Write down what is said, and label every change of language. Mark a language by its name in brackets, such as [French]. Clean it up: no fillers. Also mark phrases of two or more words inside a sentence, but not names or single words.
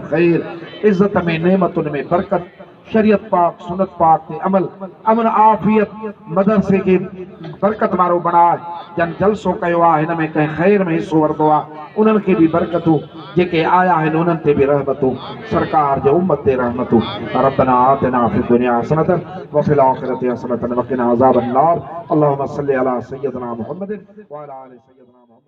[Sindhi] ख़ैर इज़त में नेमतुनि में बरकत शरीयत पाक सुनत पाक ते अमल अमन आफ़ियत मदरसे खे बरकत वारो बणाए जन जलसो कयो आहे हिन में कंहिं ख़ैर में हिसो वरितो आहे उन्हनि खे बि बरकतूं जेके आया आहिनि उन्हनि ते बि रहमतूं सरकार जे उम्मत ते रहमतूं [Arabic] ربنا آتنا في الدنيا حسنة وفي الآخرة حسنة وقنا عذاب النار اللهم صل على سيدنا محمد وعلى آل سيدنا